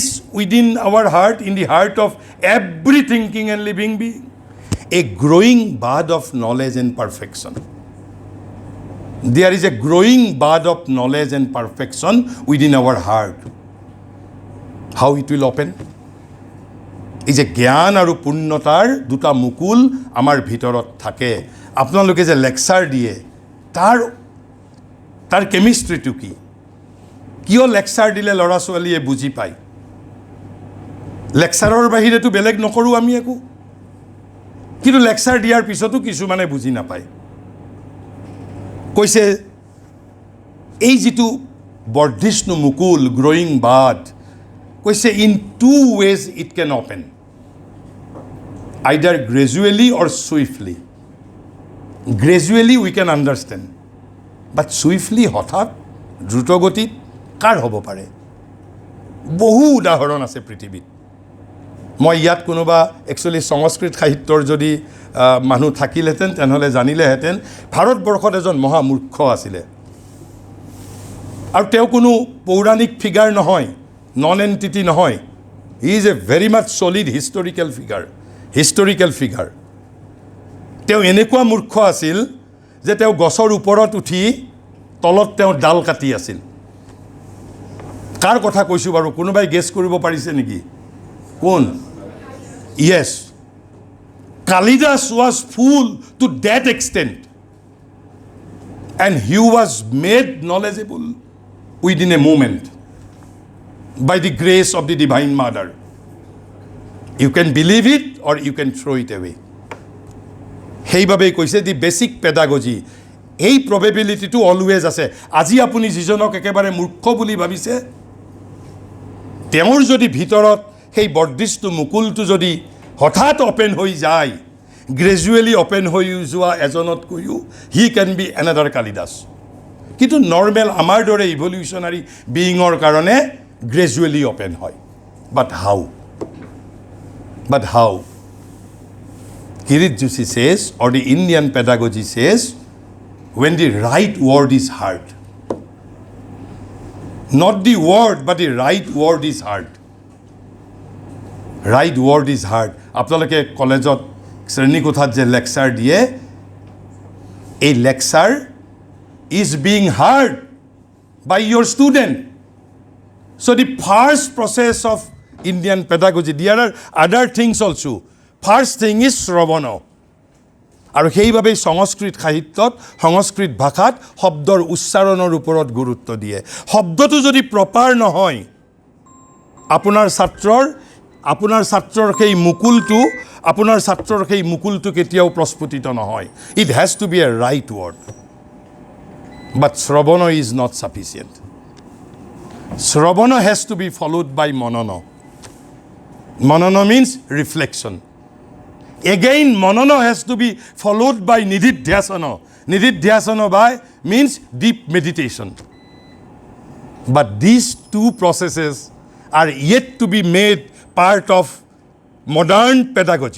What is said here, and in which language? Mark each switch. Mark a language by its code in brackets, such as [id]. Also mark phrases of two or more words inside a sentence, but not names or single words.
[en] within our heart in the heart of every thinking and living being a growing bud of knowledge and perfection there is a growing bud of knowledge and perfection within our heart how it will open [as] এই যে জ্ঞান আৰু পূৰ্ণতাৰ দুটা মুকুল আমাৰ ভিতৰত থাকে আপোনালোকে যে লেকচাৰ দিয়ে তাৰ কেমিষ্ট্ৰিটো কি কিয় লেকচাৰ দিলে ল'ৰা ছোৱালীয়ে বুজি পায় লেকচাৰৰ বাহিৰেতো বেলেগ নকৰোঁ আমি একো কিন্তু লেকচাৰ দিয়াৰ পিছতো কিছুমানে বুজি নাপায় কৈছে এই যিটো বৰ্ধিষ্ণু মুকুল [en] growing bud কৈছে in two ways it can open either gradually or swiftly we can understand but swiftly [as] হঠাৎ দ্ৰুতগতিত কাৰ হ'ব পাৰে বহু উদাহৰণ আছে পৃথিৱীত মই ইয়াত কোনোবা একচুৱেলি সংস্কৃত সাহিত্যৰ যদি মানুহ থাকিলেহেঁতেন তেনেহ'লে জানিলেহেঁতেন ভাৰতবৰ্ষত এজন মহামূৰ্খ আছিলে আৰু তেওঁ কোনো পৌৰাণিক ফিগাৰ নহয় [en] non entity [as] নহয় [en] he is a very much solid historical figure [as] তেওঁ এনেকুৱা মূৰ্খ আছিল যে তেওঁ গছৰ ওপৰত উঠি তলত তেওঁ ডাল কাটি আছিল কাৰ কথা কৈছোঁ বাৰু কোনোবাই গেছ কৰিব পাৰিছে নেকি কোন [en] yes Kalidas was fool to that extent and he was made knowledgeable within a moment by the grace of the divine mother you can believe it or you can throw it away [as] সেইবাবেই কৈছে [en] the basic pedagogy এই probability always [as] আছে আজি আপুনি যিজনক একেবাৰে মূৰ্খ বুলি ভাবিছে তেওঁৰ যদি ভিতৰত সেই বৰ্ধিষ্ণু মুকুলটো যদি হঠাৎ অপেন হৈ যায় গ্ৰেজুৱেলি অপেন হৈ যোৱা এজনতকৈও [en] he can be another Kalidas [as] কিন্তু নৰ্মেল আমাৰ দৰে [en] evolutionary being [as] কাৰণে গ্ৰেজুৱেলি অপেন হয় বাট [en] হাউ Kirit Joshi says, or the Indian pedagogy says, when the right word is heard. Not the word, but the right word is heard. Right word is heard. [as] আপোনালোকে কলেজত শ্ৰেণীকোঠাত যে লেকচাৰ দিয়ে এই লেকচাৰ [en] is being heard by your student. So the first process of Indian pedagogy, there are other things also. First thing is [as] শ্ৰৱণ আৰু সেইবাবেই সংস্কৃত সাহিত্যত সংস্কৃত ভাষাত শব্দৰ উচ্চাৰণৰ ওপৰত গুৰুত্ব দিয়ে শব্দটো যদি প্ৰপাৰ নহয় আপোনাৰ ছাত্ৰৰ সেই মুকুলটো কেতিয়াও প্ৰস্ফুটিত নহয় [en] it has to be a right word but শ্ৰৱণ is not sufficient শ্ৰৱণ has to be followed by মনন means reflection Again, manana has to be followed by nididhyasana. Nididhyasana by means deep meditation. But these two processes are yet to be made part of modern pedagogy.